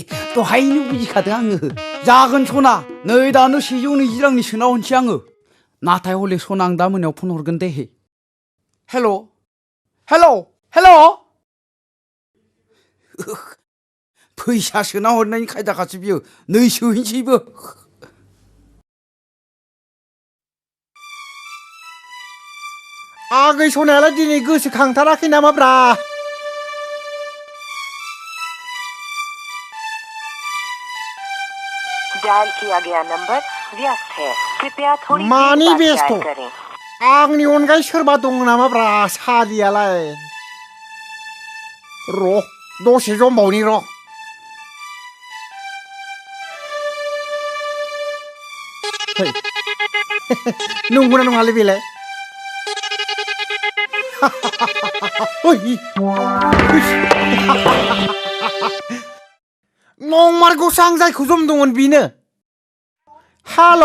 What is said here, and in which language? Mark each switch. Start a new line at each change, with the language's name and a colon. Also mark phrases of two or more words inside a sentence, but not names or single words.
Bodo: दहायनो बुजिखादों आङो जागोन सना नै दानो 120 रांनि सोना हरनोसै आङो नाथाय हले सना आं दा मोनायाव फन हरगोन दे हेल' फैसा सोना हरनायनि खायदाखासो बियो नै सोहैनोसैबो आगै सनायालाय दिनै गोसोखांथाराखै नामाब्रा
Hindi: डायल किया गया नंबर व्यस्त है कृपया थोड़ी
Bodo: मानी
Hindi: देर बाद व्यस्त डायल हो? करें
Bodo: आंनि अनगायै सोरबा दं नामाब्रा सालियालाय र' दसे जमबावनि र' फै नंगौना नङालै बेलाय नंमारगौसो आं जायखौ जमदोंमोन बेनो हेल'